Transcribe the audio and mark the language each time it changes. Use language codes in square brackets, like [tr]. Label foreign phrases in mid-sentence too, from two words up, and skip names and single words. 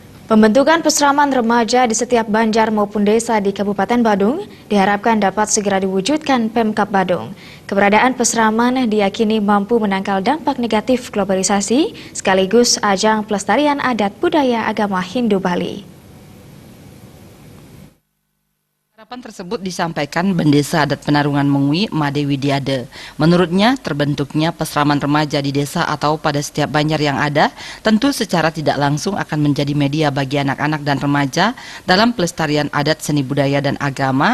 [id] Pembentukan pesraman remaja di setiap banjar maupun desa di Kabupaten Badung diharapkan dapat segera diwujudkan Pemkab Badung. Keberadaan pesraman diyakini mampu menangkal dampak negatif globalisasi sekaligus ajang pelestarian adat budaya agama Hindu Bali. Harapan tersebut disampaikan Bendesa Adat Penarungan Mengwi, Made Widiade. Menurutnya, terbentuknya pesraman remaja di desa atau pada setiap banjar yang ada, tentu secara tidak langsung akan menjadi media bagi anak-anak dan remaja dalam pelestarian adat seni budaya dan agama.